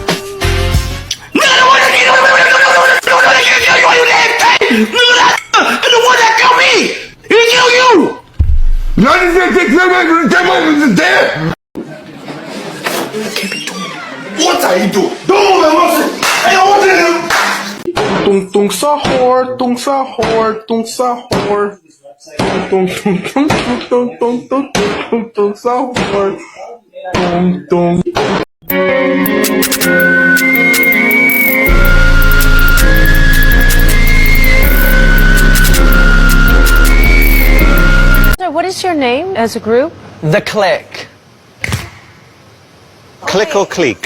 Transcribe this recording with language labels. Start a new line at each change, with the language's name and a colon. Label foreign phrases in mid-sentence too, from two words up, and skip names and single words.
English: The one that killed me! He killed you! What are you doing? Don't move, Hey, I want you Tung sahur, tung sahur, tung sahur. Tung sahur. Tung. What is your name as a group? The Click. Click or click?